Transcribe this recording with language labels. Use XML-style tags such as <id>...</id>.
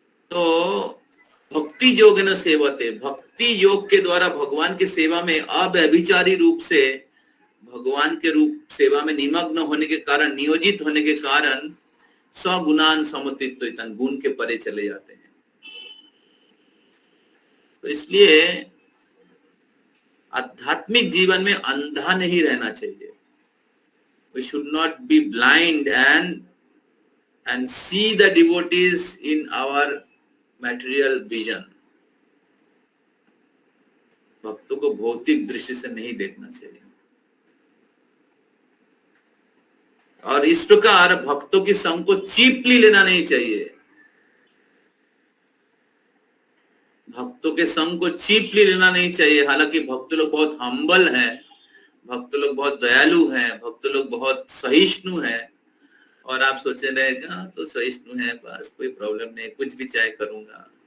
<hi>तो</hi> <sa>भक्ति योगेन सेवते,</sa> <hi>भक्ति योग के द्वारा भगवान की सेवा में अव्यभिचारी रूप से भगवान के रूप सेवा में निमग्न होने के कारण, नियोजित होने के कारण</hi> <sa>सगुणान समुत्थितान,</sa> <hi>गुण के परे चले जाते हैं। तो इसलिए आध्यात्मिक जीवन में अंधा नहीं रहना चाहिए।</hi> <en>We should not be blind and see the devotees in our material vision.</en> <hi>भक्तों को भौतिक दृष्टि से नहीं देखना चाहिए। और इस प्रकार भक्तों की संग को चीपली लेना नहीं चाहिए। भक्तों के संग को चीपली लेना नहीं चाहिए। हालांकि भक्त लोग बहुत हम्बल हैं, भक्त लोग बहुत दयालु हैं, भक्त लोग बहुत सहिष्णु हैं, और आप सोचे रहेगा तो सहिष्णु है, बस कोई प्रॉब्लम नहीं, कुछ भी चाहे करूंगा।</hi>